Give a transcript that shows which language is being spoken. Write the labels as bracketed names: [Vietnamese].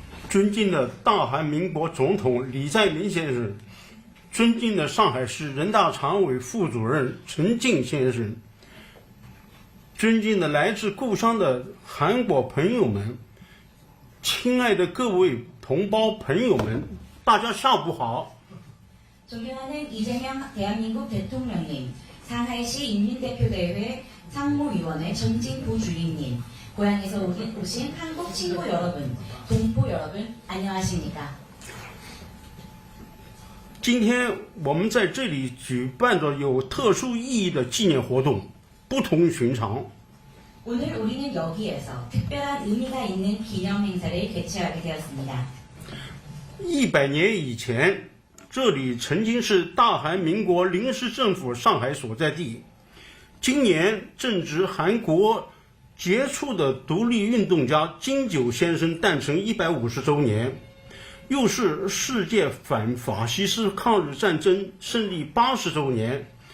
[Chinese] 尊敬的大韩民国总统李在明先生，尊敬的上海市人大常委副主任陈静先生，尊敬的来自故乡的韩国朋友们，亲爱的各位同胞朋友们，大家下午好。 [Korean] 존경하는 이재명 대한민국 대통령님, 상하이시 인민대표대회 상무위원회 전진부 주임님, 고향에서 오신 한국 친구 여러분, 동포 여러분, 안녕하십니까? [Chinese] 今天我们在这里举办着有特殊意义的纪念活动，不同寻常。 [Korean] 오늘 우리는 여기에서 특별한 의미가 있는 기념 행사를 개최하게 되었습니다. [Chinese] 100年以前，这里曾经是大韩民国临时政府上海所在地。今年正值韩国杰出的独立运动家金九先生诞辰150周年，又是世界反法西斯抗日战争胜利80周年。